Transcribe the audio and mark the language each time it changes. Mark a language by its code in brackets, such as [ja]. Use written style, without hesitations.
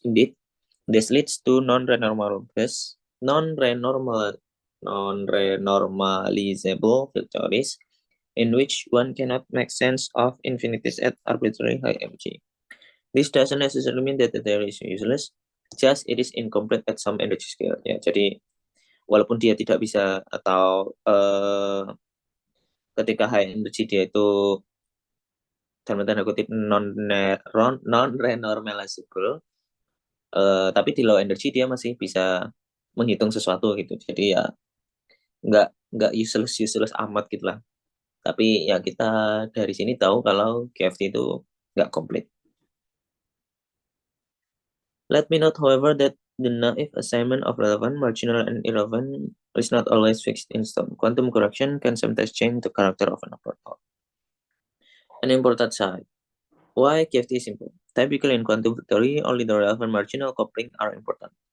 [en] Indeed, this leads to non-renormalizable field theories in which one cannot make sense of infinities at arbitrary high energy. This doesn't necessarily mean that the theory is useless, just it is incomplete at some energy scale. [id] Ya, jadi walaupun dia tidak bisa atau ketika high energy dia itu dalam tanda kutip non-renormalizable, tapi di low energy dia masih bisa menghitung sesuatu gitu. Jadi ya nggak useless amat gitu lah. Tapi ya kita dari sini tahu kalau QFT itu nggak komplit. [en] Let me note, however, that the naive assignment of relevant, marginal, and irrelevant is not always fixed in stone. Quantum correction can sometimes change the character of an operator. An important side. Why QFT is important? Typically in quantum theory, only the relevant marginal coupling are important.